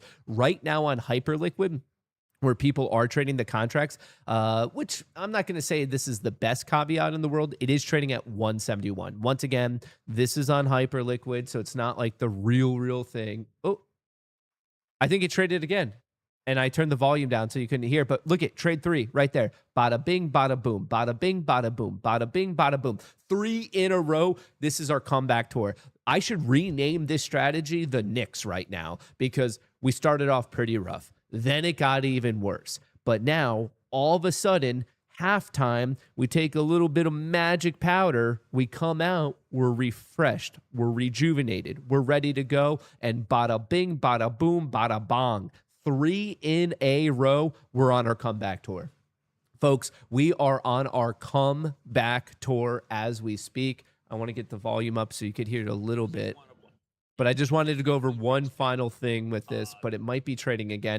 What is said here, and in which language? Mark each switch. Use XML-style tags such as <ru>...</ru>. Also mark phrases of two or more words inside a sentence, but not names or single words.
<en>Right now on Hyperliquid, where people are trading the contracts, which I'm not going to say this is the best caveat in the world. It is trading at 171. Once again, this is on Hyperliquid, so it's not like the real thing. Oh, I think it traded again. And I turned the volume down so you couldn't hear. But look at trade 3 right there. Bada bing, bada boom. Bada bing, bada boom. Bada bing, bada boom. 3 in a row. This is our comeback tour. I should rename this strategy the Knicks right now because we started off pretty rough. Then it got even worse. But now, all of a sudden, halftime, we take a little bit of magic powder. We come out, we're refreshed, we're rejuvenated, we're ready to go. And bada bing, bada boom, bada bong. 3 in a row, we're on our comeback tour. Folks, we are on our comeback tour as we speak. I want to get the volume up so you could hear it a little bit. But I just wanted to go over one final thing with this, but it might be trading again.</en>